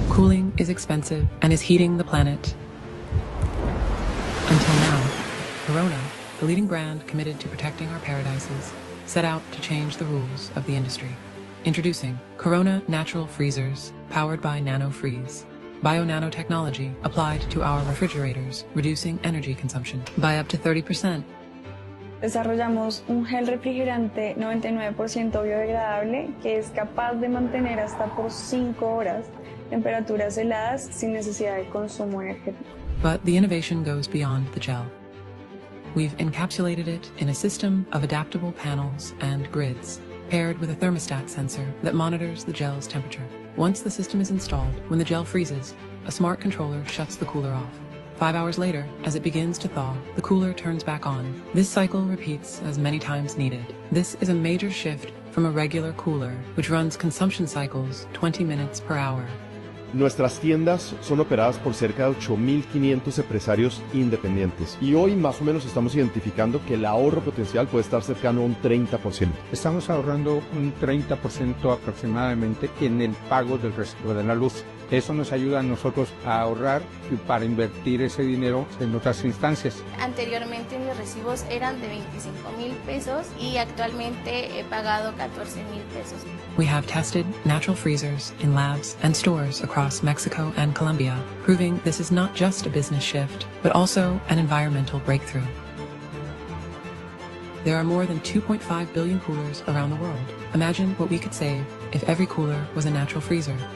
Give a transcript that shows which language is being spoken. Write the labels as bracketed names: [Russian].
[English] Cooling is expensive and is heating the planet. Until now, Corona, the leading brand committed to protecting our paradises, set out to change the rules of the industry. Introducing Corona Natural Freezers, powered by NanoFreeze. Bio-nanotechnology applied to our refrigerators, reducing energy consumption by up to 30%. [Spanish] Desarrollamos un gel refrigerante 99% biodegradable que es capaz de mantener hasta por 5 horas temperaturas heladas sin necesidad de consumo energético. [English] But the innovation goes beyond the gel. We've encapsulated it in a system of adaptable panels and grids, paired with a thermostat sensor that monitors the gel's temperature. Once the system is installed, when the gel freezes, a smart controller shuts the cooler off. 5 hours later, as it begins to thaw, the cooler turns back on. This cycle repeats as many times needed. This is a major shift from a regular cooler, which runs consumption cycles 20 minutes per hour. [Spanish] Nuestras tiendas son operadas por cerca de 8.500 empresarios independientes y hoy más o menos estamos identificando que el ahorro potencial puede estar cercano a un 30%. Estamos ahorrando un 30% aproximadamente en el pago del recibo de la luz. Eso nos ayuda a nosotros a ahorrar y para invertir ese dinero en otras instancias. Anteriormente mis recibos eran de 25,000 pesos y actualmente he pagado 14,000 pesos. [English] We have tested natural freezers in labs and stores across Mexico and Colombia, proving this is not just a business shift, but also an environmental breakthrough. There are more than 2.5 billion coolers around the world. Imagine what we could save if every cooler was a natural freezer.